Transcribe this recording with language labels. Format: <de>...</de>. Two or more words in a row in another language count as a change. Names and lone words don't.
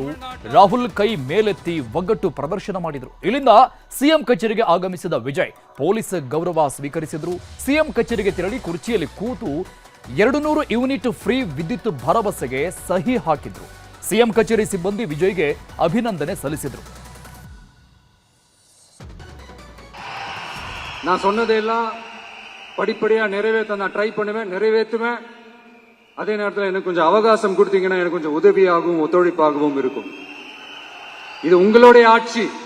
<kn>ರಾಹುಲ್ ಕೈ ಮೇಲೆತ್ತಿ ಒಗ್ಗಟ್ಟು ಪ್ರದರ್ಶನ ಮಾಡಿದ್ರು. ಇಲ್ಲಿಂದ ಸಿಎಂ ಕಚೇರಿಗೆ ಆಗಮಿಸಿದ ವಿಜಯ್ ಪೊಲೀಸ್ ಗೌರವ ಸ್ವೀಕರಿಸಿದ್ರು. ಸಿಎಂ ಕಚೇರಿಗೆ ತೆರಳಿ ಕುರ್ಚಿಯಲ್ಲಿ ಕೂತು 200 ಯೂನಿಟ್ ಫ್ರೀ ವಿದ್ಯುತ್ ಭರವಸೆಗೆ ಸಹಿ ಹಾಕಿದ್ರು. ಸಿಎಂ ಕಚೇರಿ ಸಿಬ್ಬಂದಿ ವಿಜಯ್ಗೆ ಅಭಿನಂದನೆ ಸಲ್ಲಿಸಿದ್ರು.</kn> <ta>நான் சொன்னதெல்லாம் படிப்படியா நிறைவேற்ற நான் ட்ரை பண்ணுவேன், நிறைவேற்றுவேன். அதே நேரத்தில் எனக்கு கொஞ்சம் அவகாசம் கொடுத்தீங்கன்னா எனக்கு கொஞ்சம் உதவியாகவும் ஒத்துழைப்பாகவும் இருக்கும். இது உங்களுடைய ஆட்சி.</ta>